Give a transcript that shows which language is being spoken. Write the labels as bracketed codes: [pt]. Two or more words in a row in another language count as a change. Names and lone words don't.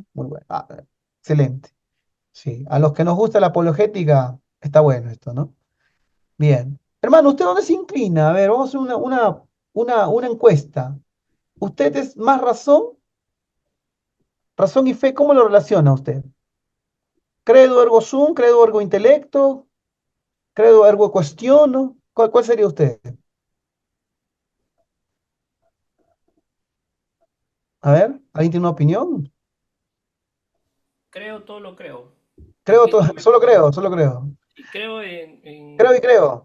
[es] Muy bueno. Excelente. Sí. A los que nos gusta la apologética, está bueno esto, ¿no? Bien. Hermano, ¿usted dónde se inclina? A ver, vamos a hacer una encuesta. ¿Usted es más razón y fe? ¿Cómo lo relaciona usted? [la] ¿Credo ergo sum? ¿Credo ergo intelecto? ¿Credo ergo [es] cuestiono? ¿Cuál sería usted? A ver, ¿alguien tiene una opinión? Creo, todo lo creo. Creo todo, solo creo, solo creo. Y creo Creo y creo.